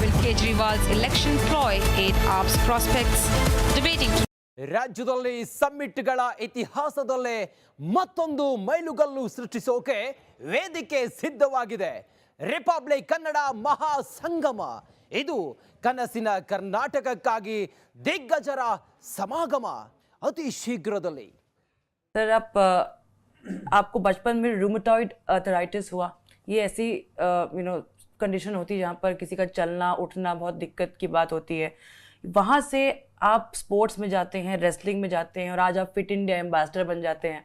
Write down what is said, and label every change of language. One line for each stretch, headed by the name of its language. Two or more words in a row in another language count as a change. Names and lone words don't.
English: Kejriwal's election ploy aid AAP's prospects. Debating
Kannada: ರಾಜ್ಯದಲ್ಲಿ ಸಮ್ಮಿಟ್ಗಳ ಇತಿಹಾಸದಲ್ಲೇ ಮತ್ತೊಂದು ಮೈಲುಗಲ್ಲು ಸೃಷ್ಟಿಸೋಕೆ ವೇದಿಕೆ ಸಿದ್ಧವಾಗಿದೆ. ರಿಪಬ್ಲಿಕ್ ಕನ್ನಡ ಮಹಾ ಸಂಗಮ. ಇದು ಕನಸಿನ ಕರ್ನಾಟಕಕ್ಕಾಗಿ ದಿಗ್ಗಜರ ಸಮಾಗಮ ಅತಿ ಶೀಘ್ರದಲ್ಲಿ.
Hindi: सर आपको बचपन में
English: rheumatoid arthritis
Hindi: हुआ, ये ऐसी कंडीशन होती है जहाँ पर किसी का चलना उठना बहुत दिक्कत की बात होती है. वहाँ से आप स्पोर्ट्स में जाते हैं, रेसलिंग में जाते हैं और आज आप फिट इंडिया एम्बेसडर बन जाते हैं.